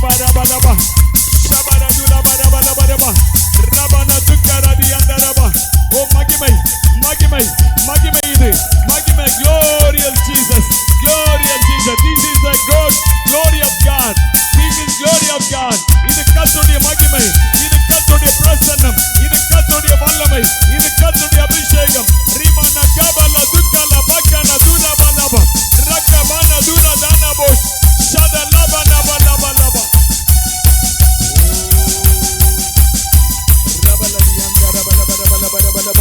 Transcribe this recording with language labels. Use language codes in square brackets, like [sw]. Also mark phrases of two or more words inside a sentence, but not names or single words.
[ta] baraba. Shabara dula baraba baraba. Rabana tukaradi andaraba. Oh மகிமை, மகிமை, மகிமை இது. Magimai, [en] glorious Jesus. Glorious Jesus. This is the God, glory of God. This is glory of God. [ta] இது கர்த்தருடைய மகிமை. இது கர்த்தருடைய பிரசன்னம். இது கர்த்தருடைய வல்லமை. இது கர்த்தருடைய அபிஷேகம். ரிமானா கபல துக்கல பக்கன துரபலப. ரக்கபன துரதனபோ. ஷதலபன பலபலப. ரபலதி அந்தரபலபலபலபலப.